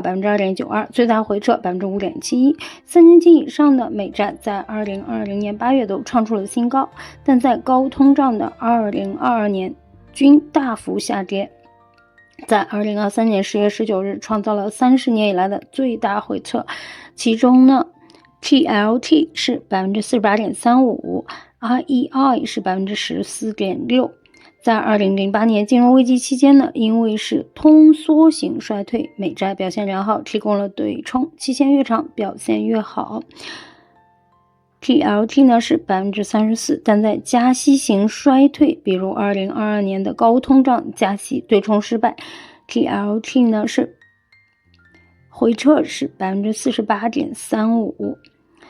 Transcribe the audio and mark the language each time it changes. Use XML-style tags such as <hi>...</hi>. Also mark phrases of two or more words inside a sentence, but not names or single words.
<zh>2.92%，最大回撤 5.71%。3年期以上的美債在2020年8月都創出了新高，但在高通脹的2022年均大幅下跌，在2023年10月19日創造了30年以來的最大回撤，其中呢TLT 是 48.35%， IEI 是 14.6%。在2008年金融危機期間呢，因為是通縮型衰退，美債表現良好，提供了對沖，期限越長表現越好。TLT 呢是 34%， 但在加息型衰退，比如2022年的高通脹加息對沖失敗， TLT 呢是回撤是 48.35%。</zh>